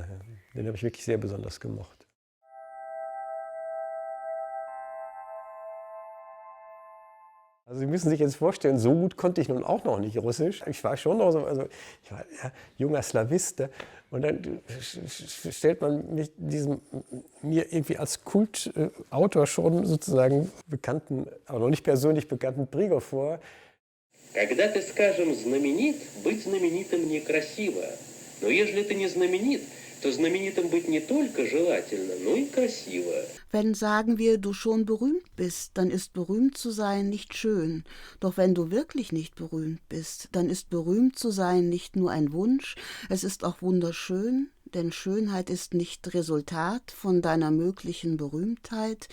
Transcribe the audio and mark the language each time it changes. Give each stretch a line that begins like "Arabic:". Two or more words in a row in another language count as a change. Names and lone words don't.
German: Den habe ich wirklich sehr besonders gemocht. Also Sie müssen sich jetzt vorstellen, so gut konnte ich nun auch noch nicht Russisch. Ich war schon noch so, ich war junger Slawist. Und dann stellt man mich mir irgendwie als Kultautor schon sozusagen bekannten, aber noch nicht persönlich bekannten Prigow vor.
Russian: Когда ты, скажем, знаменит, быть знаменитым некрасиво. Но если ты не знаменит, то знаменитым быть не только желательно, но и красиво.
German: Wenn, sagen wir, du schon berühmt bist, dann ist berühmt zu sein nicht schön. Doch wenn du wirklich nicht berühmt bist, dann ist berühmt zu sein nicht nur ein Wunsch, es ist auch wunderschön, Denn Schönheit ist nicht Resultat von deiner möglichen Berühmtheit.